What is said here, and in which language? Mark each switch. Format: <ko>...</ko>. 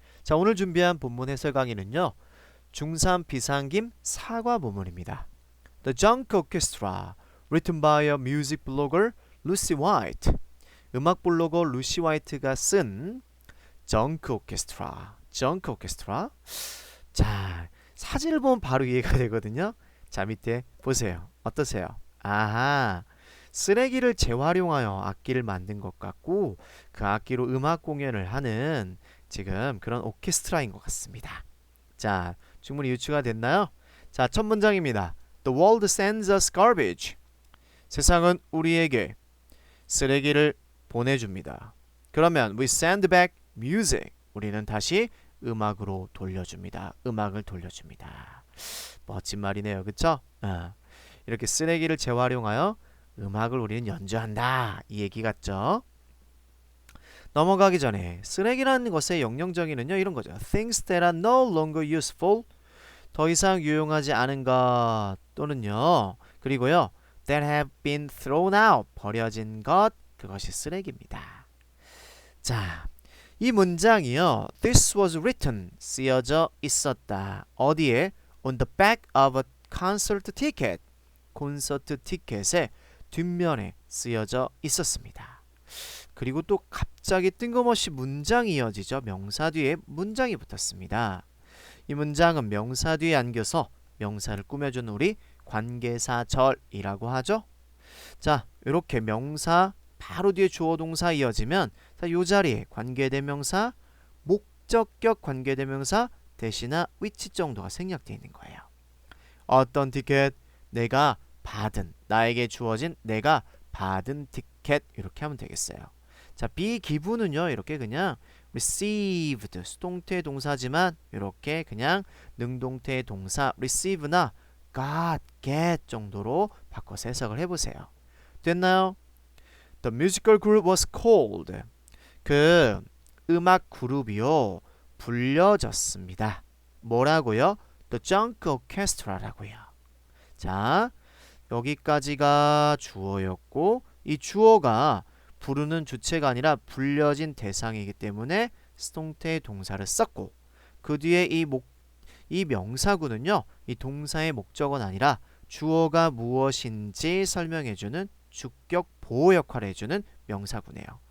<ko>자, 오늘 준비한 본문 해설 강의는요. 중3 비상김 사과 본문입니다.</ko> <en>The Junk Orchestra, written by a music blogger Lucy White.</en> <ko>음악 블로거 루시 화이트가 쓴 Junk Orchestra.</ko> <en>Junk Orchestra.</en> <ko>자, 사진을 보면 바로 이해가 되거든요. 자, 밑에 보세요. 어떠세요? 아하. 쓰레기를 재활용하여 악기를 만든 것 같고 그 악기로 음악 공연을 하는 지금 그런 오케스트라인 것 같습니다. 자, 충분히 유추가 됐나요? 자, 첫 문장입니다.</ko> <en>The world sends us garbage.</en> <ko>세상은 우리에게 쓰레기를 보내줍니다. 그러면</ko> <en>we send back music.</en> <ko>우리는 다시 음악으로 돌려줍니다. 음악을 돌려줍니다. 멋진 말이네요. 그쵸? 이렇게 쓰레기를 재활용하여 음악을 우리는 연주한다. 이 얘기 같죠? 넘어가기 전에 쓰레기라는 것의 영영정의는요. 이런 거죠.</ko> <en>Things that are no longer useful.</en> <ko>더 이상 유용하지 않은 것 또는요. 그리고요.</ko> <en>That have been thrown out.</en> <ko>버려진 것. 그것이 쓰레기입니다. 자, 이 문장이요.</ko> <en>This was written.</en> <ko>쓰여져 있었다. 어디에?</ko> <en>On the back of a concert ticket.</en> <ko>콘서트 티켓에 뒷면에 쓰여져 있었습니다. 그리고 또 갑자기 뜬금없이 문장이 이어지죠. 명사 뒤에 문장이 붙었습니다. 이 문장은 명사 뒤에 안겨서 명사를 꾸며주는 우리 관계사절이라고 하죠. 자, 이렇게 명사 바로 뒤에 주어 동사 이어지면 이 자리에 관계대명사, 목적격 관계대명사 대신나 위치 정도가 생략되어 있는 거예요. 어떤 티켓? 내가 받은, 나에게 주어진 내가 받은 티켓 이렇게 하면 되겠어요. 자, be given은요. 이렇게 그냥 received 수동태 동사지만 이렇게 그냥 능동태 동사 receive나 got, get 정도로 바꿔서 해석을 해보세요. 됐나요?</ko> <en>The musical group was called.</en> <ko>그 음악 그룹이요. 불려졌습니다. 뭐라고요?</ko> <en>The Junk Orchestra라고요.</en> <ko>자, 여기까지가 주어였고 이 주어가 부르는 주체가 아니라 불려진 대상이기 때문에 수동태 동사를 썼고 그 뒤에 이 명사구는요. 이 동사의 목적은 아니라 주어가 무엇인지 설명해주는 주격 보호 역할을 해주는 명사구네요.</ko>